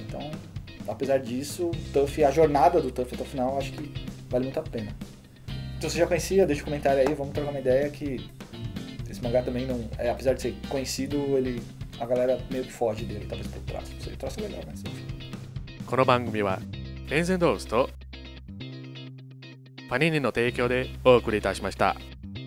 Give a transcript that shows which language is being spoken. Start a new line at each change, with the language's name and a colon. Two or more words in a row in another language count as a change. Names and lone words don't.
Portuguese: Então, apesar disso, a jornada do Tough até o final, acho que vale muito a pena. Se você já conhecia, deixa um comentário aí, vamos trocar uma ideia, que esse mangá também não... apesar de ser conhecido, a galera meio que foge dele, talvez por traço. Não sei, traço é legal, mas enfim.
Japanese: この番組はテンセントウスとパニーニの提供でお送りいたしました。